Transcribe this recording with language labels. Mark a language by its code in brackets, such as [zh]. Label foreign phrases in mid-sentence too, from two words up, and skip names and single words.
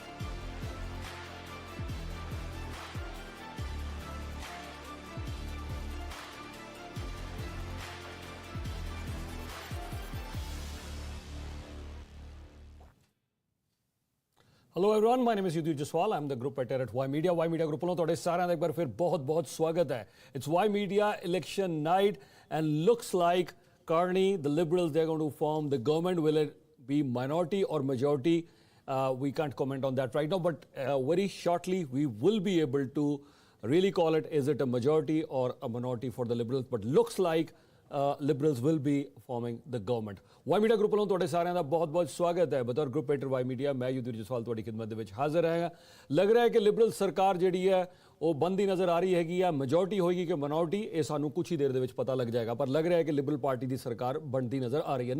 [en] Hello everyone, my name is युद्धवीर जसवाल। I am the group editor at Ymedia. [pa] Ymedia ग्रुप ਵੱਲੋਂ ਤੁਹਾਡੇ ਸਾਰਿਆਂ ਦਾ ਇੱਕ ਵਾਰ ਫਿਰ ਬਹੁਤ-ਬਹੁਤ ਸਵਾਗਤ ਹੈ। [en] ਇਟਸ Ymedia election night and looks like currently the Liberals, they're going to form the government. Will it be minority or majority? We can't comment on that right now, but very shortly we will be able to really call it, is it a majority or a minority for the Liberals? But looks like Liberals will be forming the government. [pa] Ymedia group ਵੱਲੋਂ ਤੁਹਾਡੇ ਸਾਰਿਆਂ ਦਾ ਬਹੁਤ-ਬਹੁਤ ਸਵਾਗਤ ਹੈ। ਬਤੌਰ [en] group editor [pa] Ymedia ਮੈਂ ਯੁद्धਵੀਰ ਜਸਵਾਲ ਤੁਹਾਡੀ ਖਿਦਮਤ ਦੇ ਵਿੱਚ ਹਾਜ਼ਰ ਹਾਂ। ਲੱਗ ਰਿਹਾ ਹੈ ਕਿ ਲਿਬਰਲ ਸਰਕਾਰ ਜਿਹੜੀ ਹੈ ਉਹ ਬਣਦੀ ਨਜ਼ਰ ਆ ਰਹੀ ਹੈਗੀ ਆ। ਮੈਜੋਰਟੀ ਹੋਏਗੀ ਕਿ ਮਿਨੋਰਟੀ, ਇਹ ਸਾਨੂੰ ਕੁਝ ਹੀ ਦੇਰ ਦੇ ਵਿੱਚ ਪਤਾ ਲੱਗ ਜਾਏਗਾ, ਪਰ ਲੱਗ ਰਿਹਾ ਹੈ ਕਿ ਲਿਬਰਲ ਪਾਰਟੀ ਦੀ ਸਰਕਾਰ ਬਣਦੀ ਨਜ਼ਰ ਆ ਰਹੀ ਹੈ।